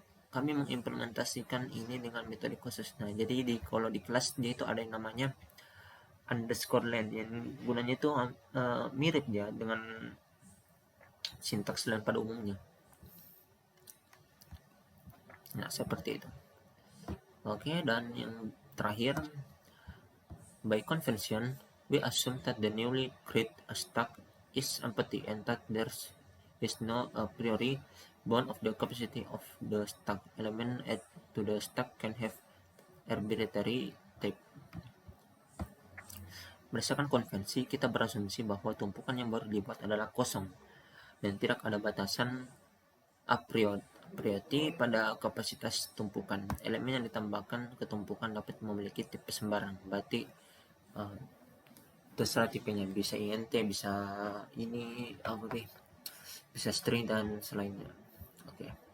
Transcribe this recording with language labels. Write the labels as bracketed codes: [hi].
[id] Kami mengimplementasikan ini dengan metode khusus. Nah, jadi kalau di kelas dia itu ada yang namanya underscore len yang gunanya itu mirip ya dengan sintaks len pada umumnya. Nah, seperti itu. Oke, dan yang terakhir, [en] by convention, we assume that the newly created stack is empty and that there is no a priori bound of the capacity of the stack. Element add to the stack can have arbitrary type. [id] Berdasarkan konvensi, kita berasumsi bahwa tumpukan yang baru dibuat adalah kosong dan tidak ada batasan a priori pada kapasitas tumpukan. Elemen yang ditambahkan ke tumpukan dapat memiliki tipe sembarang. Berarti terserah tipenya, bisa int, bisa ini bisa string dan selainnya. Oke.